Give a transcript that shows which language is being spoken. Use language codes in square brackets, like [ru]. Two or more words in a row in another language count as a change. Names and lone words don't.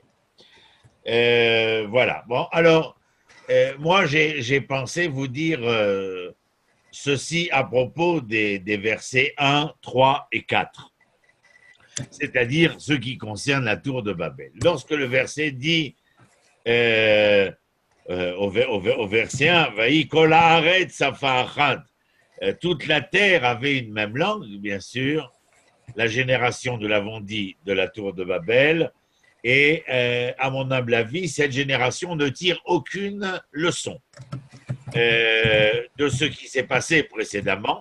[fr] Voilà, bon, alors, moi, j'ai pensé vous dire ceci à propos des versets 1, 3 et 4, c'est-à-dire ce qui concerne la tour de Babel. Lorsque le verset dit, au verset 1, [he] ויהי כל הארץ שפה אחת, [fr] toute la terre avait une même langue, bien sûr, la génération, nous l'avons dit, de la tour de Babel. Et à mon humble avis, cette génération ne tire aucune leçon de ce qui s'est passé précédemment.